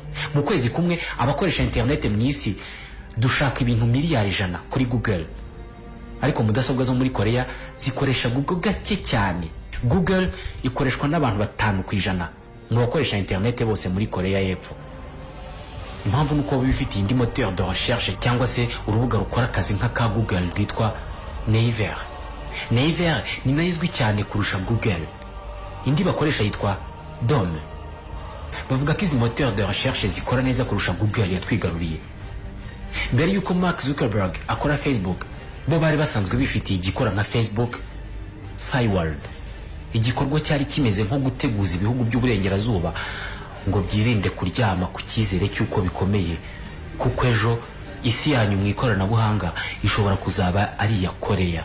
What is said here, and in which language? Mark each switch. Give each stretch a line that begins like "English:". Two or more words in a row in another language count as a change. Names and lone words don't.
Kinyarwanda: Mu kwezi kumwe abakoresha internet mu isi dushaka ibintu miliyari 100 kuri Google, ariko mudasobwa zo muri Korea zikoresha Google gake cyane. Google ikoreshwa n'abantu 5% mu bakoresha internet bose muri Korea y'Epfo. Impamvu nuko bifitiye indi
French: moteur de recherche
Kinyarwanda: cyangwa se urubuga rukora akazi nk'aka Google rwitwa Naver. Naver ni nazwi cyane kurusha Google. Indi bakoresha yitwa Dome. Bavuga ko izi
French: moteur de recherche
Kinyarwanda: zikora neza kurusha Google yatwigaruriye. Mbere yuko Mark Zuckerberg akora Facebook, bo bari basanzwe bifitiye igikora nka Facebook Cyworld. Igikorwa cyari kimeze nko guteguza ibihugu by'uburengerazuba ngo byirinde kuryama ku cyizere cy'uko bikomeye, kuko ejo isi yanyu mu ikoranabuhanga ishobora kuzaba ari iya Korea.